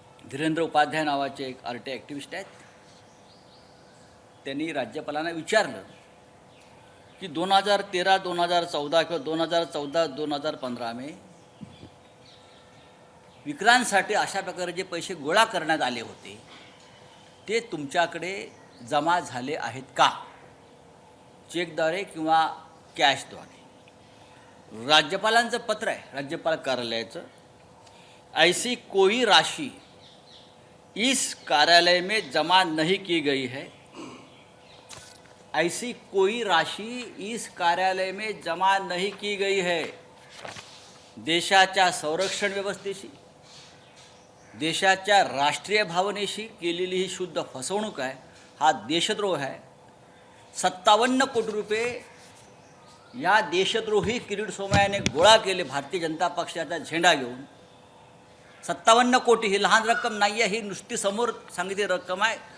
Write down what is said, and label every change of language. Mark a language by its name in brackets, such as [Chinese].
[Marathi] धीरेंद्र उपाध्याय नावाचे एक RTI activist आहेत. त्यांनी राज्यपालांना विचारलं की 2013, 2014 किंवा 2014-2015 में विक्रांतसाठी अशा प्रकारे जे पैसे गोळा करण्यात आले होते ते तुमच्याकडे जमा झाले आहेत का, चेकद्वारे किंवा कॅशद्वारे. राज्यपालांचं पत्र आहे, राज्यपाल कार्यालयाचं. [Hindi] ऐसी कोई राशि इस कार्यालय में जमा नहीं की गई है. ऐसी कोई राशि इस कार्यालय में जमा नहीं की गई है. [Marathi] देशाच्या संरक्षण व्यवस्थेशी, देशाच्या राष्ट्रीय भावनेशी केलेली ही शुद्ध फसवणूक आहे. हा देशद्रोह आहे. 57 कोटी रुपये या देशद्रोही किरीट सोमय्याने गोळा केले भारतीय जनता पक्षाचा झेंडा घेऊन 57 कोटी ही लहान रक्कम नाही आहे, ही नुसती समोर सांगितलेली रक्कम आहे.